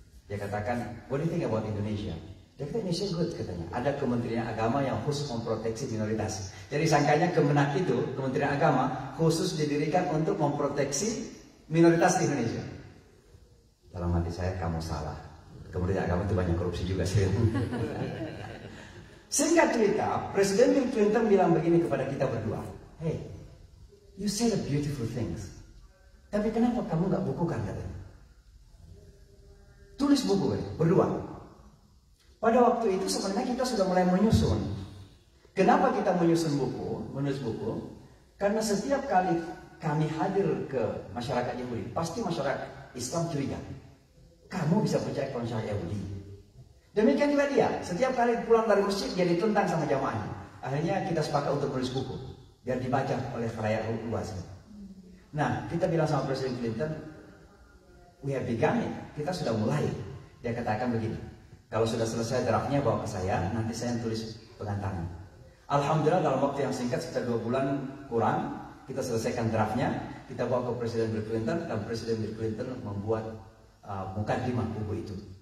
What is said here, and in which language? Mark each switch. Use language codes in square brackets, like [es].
[id] Dia katakan, [en] what do you think about Indonesia? [id] Dia kata Indonesia good katanya. Ada Kementerian Agama yang khusus memproteksi minoritas. Jadi sangkanya Kemenak itu, Kementerian Agama, khusus didirikan untuk memproteksi minoritas di Indonesia. Dalam hati saya, kamu salah. Kementerian Agama itu banyak korupsi juga sih. Singkat cerita, Presiden Bill Clinton bilang begini kepada kita berdua. [en] Hey, you say the beautiful things. [id] Tapi kenapa kamu nggak bukukan katanya? Tulis buku berdua. Pada waktu itu sebenarnya kita sudah mulai menyusun. Kenapa kita menulis buku? Karena setiap kali kami hadir ke masyarakat Yahudi, pasti masyarakat Islam curiga. Kamu bisa percaya ke masyarakat Yahudi? Demikian juga dia. Setiap kali pulang dari masjid dia ditentang sama jamaahnya. Akhirnya kita sepakat untuk menulis buku biar dibaca oleh khalayak luas. Nah, kita bilang sama Presiden Clinton, [en] we have begun it. [id] Kita sudah mulai. Dia katakan begini. Kalau sudah selesai draftnya bawa ke saya, nanti saya tulis pengantarnya. Alhamdulillah dalam waktu yang singkat, sekitar 2 bulan kurang, kita selesaikan draftnya, kita bawa ke Presiden Bill Clinton, dan Presiden Bill Clinton membuat mukadimah buku itu.